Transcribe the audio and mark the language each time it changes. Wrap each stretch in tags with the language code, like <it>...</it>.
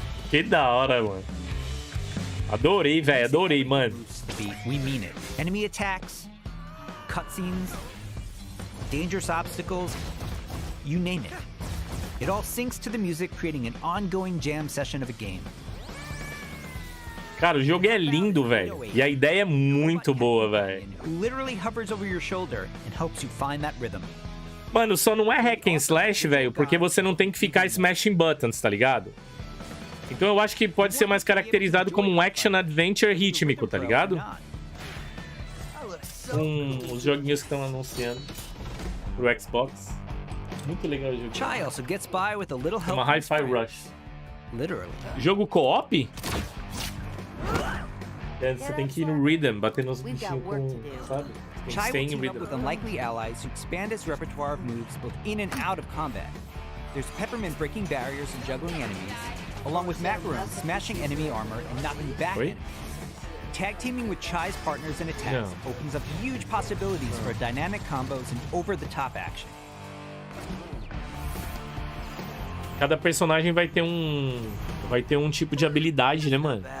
<pt>Que da hora, mano. Adorei, velho. Adorei, mano.</pt> <en>The beat, we mean it. Enemy attacks, cutscenes, dangerous obstacles, you name it. It all syncs to the music, creating an ongoing jam session of a game.</en> <pt>Cara, o jogo é lindo, velho. E a ideia é muito boa, velho.</pt> <en>Who literally hovers over your shoulder and helps you find that rhythm.</en> <pt>Mano, só não é hack and slash, velho, porque você não tem que ficar smashing buttons, tá ligado? Então eu acho que pode ser mais caracterizado como um action adventure rítmico, tá ligado? Os joguinhos que estão anunciando pro Xbox. Muito legal o jogo.</pt> <en>Chai also gets by with a little help.</en> <pt>Uma Hi-Fi Rush.</pt> <en>Literally.</en> <pt>Jogo co-op? É, você tem que ir no rhythm, bater nos bichinhos com, sabe?</pt> <en>Chai will</en> <pt>Sem</pt> <en>team up rhythm. with unlikely allies who expand his repertoire of moves both in and out of combat. There's Peppermint breaking barriers and juggling enemies, along with Macaroon smashing enemy armor and knocking back enemies. Tag teaming with Chai's partners and attacks opens up huge possibilities for dynamic combos and over-the-top action.</en> <pt>Cada personagem vai ter um tipo de habilidade, né, mano?</pt>